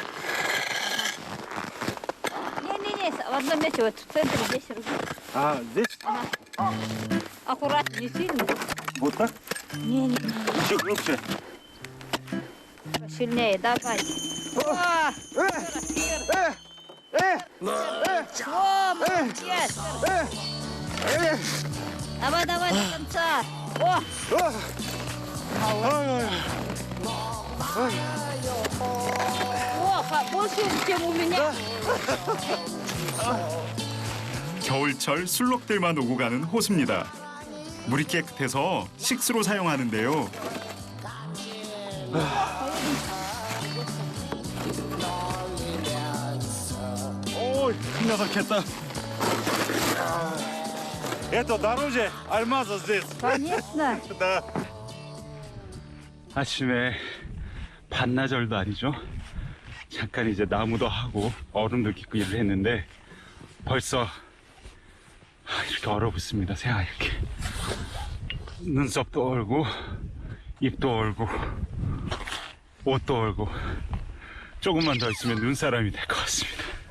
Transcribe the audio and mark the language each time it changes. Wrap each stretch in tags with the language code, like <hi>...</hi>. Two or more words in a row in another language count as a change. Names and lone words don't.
<ru>Не-не-не, в одном месте, вот в центре, здесь руки. А, здесь? Аккуратнее, не сильно. Вот так? Не-не, Еще глубже. сильнее, давай. О, молодец. Давай, давай до конца. О, больше, чем у меня.</ru> <ko>겨울철 술록들만 오고 가는 호수입니다. 물이 깨끗해서 식수로 사용하는데요. Ой, 녀석했다.</ko> <ru>Это дороже альмаза здесь. Конечно. Да.</ru> <ko>아침에 반나절도 아니죠. 잠깐 이제 나무도 하고 얼음도 깃고 일을 했는데 벌써 이렇게 얼어붙습니다. 새하얗게. 눈썹도 얼고 입도 얼고 옷도 얼고 조금만 더 있으면 눈사람이 될 것 같습니다.</ko>